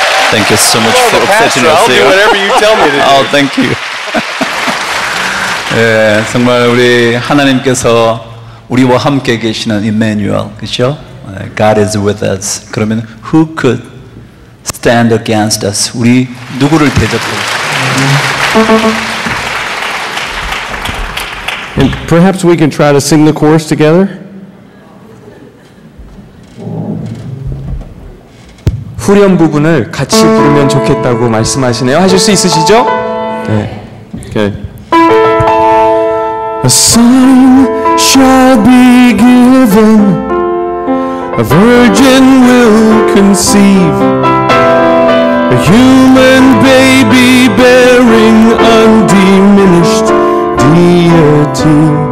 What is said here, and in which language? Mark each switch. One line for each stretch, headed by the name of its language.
English: Thank you so much for upsetting us. I'll do whatever you tell me to do. Oh, thank you.
Korean: 예, 정말 우리 하나님께서 우리와 함께 계시는 임마누엘, 그렇죠?
English: God is with us.
Korean: 그러면
English: who could stand against us?
Korean: 우리 누구를 대적할까?
English: And perhaps we can try to sing the chorus together.
Korean: 후렴 부분을 같이 부르면 좋겠다고 말씀하시네요. 하실 수 있으시죠? 네.
English: Okay. A sign shall be given, a virgin will conceive, a human baby bearing undiminished deity.